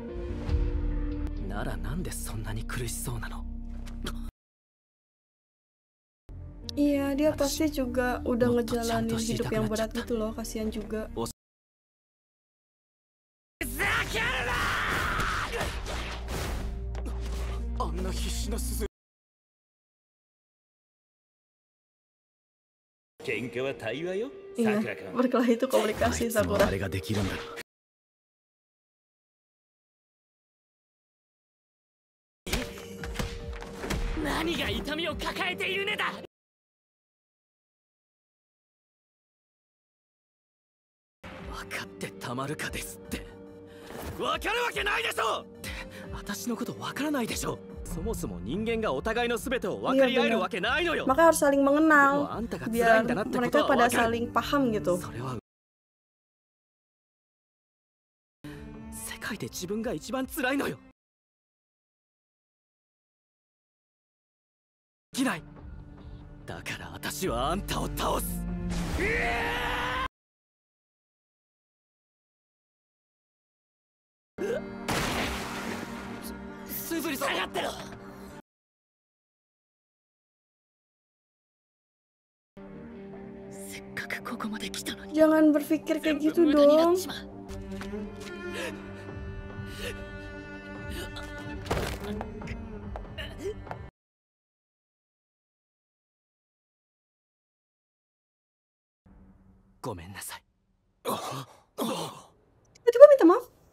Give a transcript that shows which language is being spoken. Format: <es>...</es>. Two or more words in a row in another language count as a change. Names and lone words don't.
<id>Nara,</id> <ja>なんでそんなに苦しそうなの?</ja> <id>dia pasti juga udah ngejalanin hidup yang berat gitu loh, kasihan juga.</id> <ja>あんな必死な鈴。喧嘩は対話よ。</ja> <id>Iya, berkelahi itu komunikasi</id> <ja>いつも Sakura. あれができるんだろ。何が痛みを抱えているねだ。分かってたまるかですって。分かるわけないでしょって、私のこと分からないでしょ。そもそも人間がお互いの全てを分かり合えるわけないのよ。</ja> <id>Maka harus saling mengenal</id> <ja>あんたが</ja> <id>biar</id> <ja>辛いんだなってこ</ja> <id>mereka</id> <ja>とは</ja> <id>pada</id> <ja>分かる。</ja> <id>saling paham gitu.</id> <ja>それは世界で自分が一番辛いのよ。できない。だから私はあんたを倒す。すずり下がってろ。せっかくここまで来たのに</ja> <id>Jangan berpikir kayak gitu</id> <ja>無駄になっ</ja> <id>dong.</id> <ja>ちまう。 ごめんなさい。</ja> <id>Tiba-tiba minta maaf.</id>